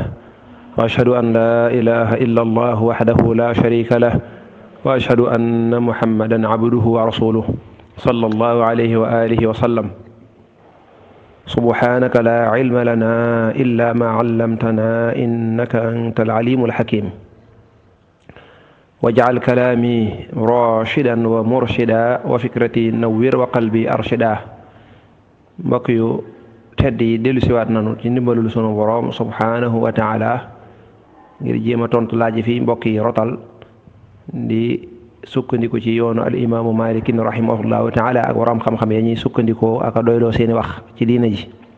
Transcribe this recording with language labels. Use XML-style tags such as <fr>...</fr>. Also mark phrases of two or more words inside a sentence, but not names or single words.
<ar>وأشهد أن لا إله إلا الله وحده لا شريك له وأشهد أن محمدا عبده ورسوله صلى الله عليه وآله وسلم. سبحانك لا علم لنا إلا ما علمتنا إنك أنت العليم الحكيم. واجعل كلامي راشدا ومرشدا وفكرتي نوّر وقلبي أرشدا.</ar> <wo>mbokk yu tedd yi dellu siwaat nanu ci ndimbalul sunu boroom</wo> <ar>سبحانه وتعالى</ar> <wo>ngir jéem a tontu laaj fi mbokk yi rotal di sukkandiku ci yoonu</wo> <ar>الإمام مالك رحمه الله تعالى</ar> <wo>ak waram xam-xam ya ñuy sukkandikoo ak a doyloo seeni wax ci diina ji.</wo>